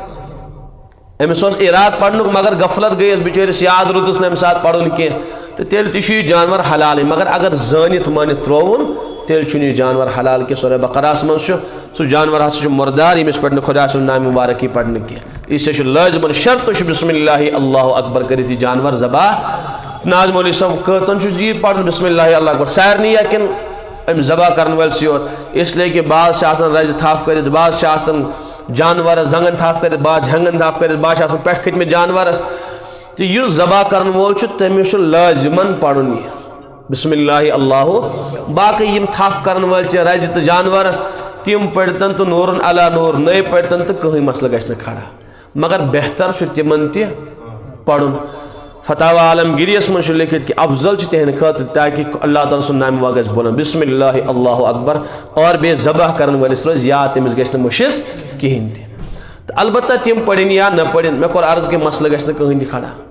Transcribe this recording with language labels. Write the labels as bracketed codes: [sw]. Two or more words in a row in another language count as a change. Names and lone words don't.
[ks] أمِس اوس ارادٕ پرنُک مگر غفلت گٔیَس بِچٲرِس یاد روٗدُس نہٕ اَمہِ ساتہٕ پرُن کینٛہہ تہٕ تیٚلہِ تہِ چھُ یہِ جانور حلالٕے مگر اگر زٲنِتھ مٲنِتھ ترٛووُن تیٚلہِ چھُنہٕ یہِ جانور حلال کینٛہہ سورہ بقرہس منٛز چھُ سُہ جانور ہسا چھُ مردار ییٚمِس پٮ۪ٹھ نہٕ خۄدا سُنٛد نامِ مبارک یی پرنہٕ کینٛہہ [ur] اس لیے [ks] چھُ لٲزِمن شرط چھُ [ar] بسم اللہ اللہ اکبر [ks] کٔرِتھ یہِ جانور ذبح ناظم مولوی صٲب کۭژن چھُ یی پرُن [ar] بسم اللہ اللہ اکبر [ks] سارنٕے یا کِنہٕ أمۍ ذبح کرن وٲلسٕے یوت [ur] اس لیے کہِ [ks] بعض چھِ آسان رزِ تھپھ کٔرِتھ بعض چھِ آسان جانورس زنگن تھپھ کٔرِتھ بعض ہینگن تھپھ کٔرِتھ بعض چھِ آسان پٮ۪ٹھ کھٔتۍمٕتۍ جانورس تہٕ یُس ذبح کرن وول چھُ تٔمِس چھُ لٲزِمن پرُن یہِ [ar] بسم اللہ اللہ [ks] باقٕے یِم تھپھ کرن وٲلۍ چھِ رزِ تہٕ جانورس تِم پٔرتن تہٕ نوٗرن علا نوٗر نٔے پٔرتن تہٕ کٕہٕنۍ مسلہٕ گژھِ نہٕ کھڑا مگر بہتر چھُ تِمن تہِ پرُن فتاوی عالمگیریس منٛز چھُ لیکھِتھ کہِ افضل چھُ تِہنٛدِ خٲطرٕ تاکہِ اللہ تعالیٰ سُنٛد نامہِ واقع گژھِ بولُن [ar] بسم اللہ اللہ اکبر [ks] اور بیٚیہِ ذبح کرن وٲلِس روزِ یاد تٔمِس گژھِ نہٕ مٔشِتھ کِہیٖنۍ تہِ تہٕ البتہ تِم پٔرِنۍ یا نہ پٔرِنۍ مےٚ کوٚر عرض کہِ مسلہٕ گژھِ نہٕ کٕہٕنۍ تہِ کھڑا